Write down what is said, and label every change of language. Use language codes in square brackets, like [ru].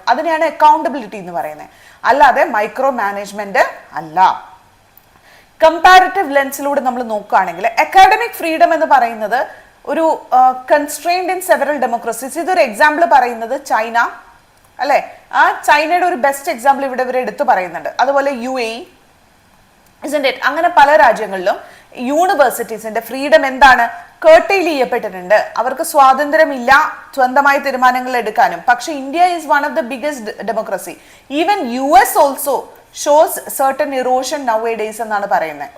[ml] അതിനെയാണ് അക്കൗണ്ടബിലിറ്റി എന്ന് പറയുന്നത്, അല്ലാതെ മൈക്രോ മാനേജ്മെന്റ് അല്ല. കമ്പാരിറ്റീവ് ലെൻസിലൂടെ നമ്മൾ നോക്കുകയാണെങ്കിൽ അക്കാഡമിക് ഫ്രീഡം എന്ന് പറയുന്നത് ഒരു [en] Constrained in several democracies. [ml] ഇതൊരു എക്സാമ്പിൾ പറയുന്നത് ചൈന അല്ലെ, ആ ചൈനയുടെ ഒരു ബെസ്റ്റ് എക്സാമ്പിൾ ഇവിടെ ഇവർ എടുത്തു പറയുന്നുണ്ട്. അതുപോലെ UAE, [en] isn't it? [ml] അങ്ങനെ പല രാജ്യങ്ങളിലും യൂണിവേഴ്സിറ്റീസിന്റെ ഫ്രീഡം എന്താണ്, കേർട്ടൈൽ ചെയ്യപ്പെട്ടിട്ടുണ്ട്. അവർക്ക് സ്വാതന്ത്ര്യമില്ല സ്വന്തമായി തീരുമാനങ്ങൾ എടുക്കാനും. പക്ഷെ [en] India is one of the biggest democracy. Even US also shows certain erosion nowadays [ml] എന്നാണ് പറയുന്നത്.